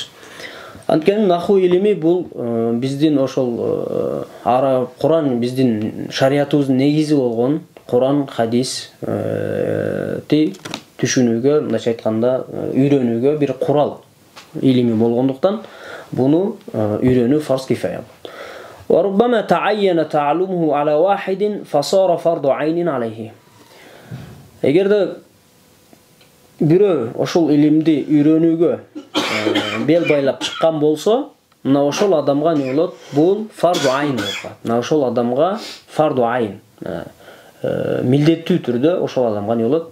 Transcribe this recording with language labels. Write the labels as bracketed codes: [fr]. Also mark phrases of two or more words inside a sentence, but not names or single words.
[ky] Анткени наху илими бул биздин ошол Куран биздин шариятыбыздын негизи болгон Куран, хадис түшүнүүгө, мындайча айтканда, үйрөнүүгө бир курал илими болгондуктан буну үйрөнүү [ar] فرض كفاية [ky] болот. [ar] وربما تعين تعلمه على واحد فصار فرض عين عليه. [ky] Эгерде бирөө ошол илимди үйрөнүүгө бел байлап чыккан болсо, мына ошол адамга не болот? Бул [ar] فرض عين [ky] болот. Мына ошол адамга [ar] فرض عين, [ky] милдеттүү түрдө ошол адамга не болот?